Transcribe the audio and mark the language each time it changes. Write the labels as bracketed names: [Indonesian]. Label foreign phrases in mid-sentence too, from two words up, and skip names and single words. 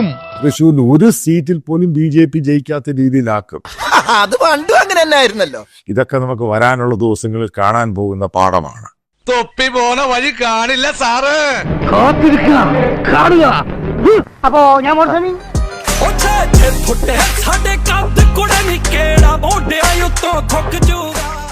[Malayalam] തൃശ്ശൂരിൽ ഒരു സീറ്റിൽ പോലും BJP ജയിക്കാത്ത രീതിയിലാക്കും. അത് പണ്ടും അങ്ങനെ തന്നെ ആയിരുന്നല്ലോ. ഇതൊക്കെ നമുക്ക് വരാനുള്ള ദിവസങ്ങളിൽ കാണാൻ പോകുന്ന പാഠമാണ്. തൊപ്പി പോണ വഴി കാണില്ല സാറ്. കാണുക. അപ്പോ ഞാൻ [Punjabi] ਸਾਡੇ ਕੱਦ ਕੁੜੇ ਨੀ ਕਿਹੜਾ ਮੋਢਿਆਂ ਉੱਤੋਂ ਥੁੱਕ ਜੂਗਾ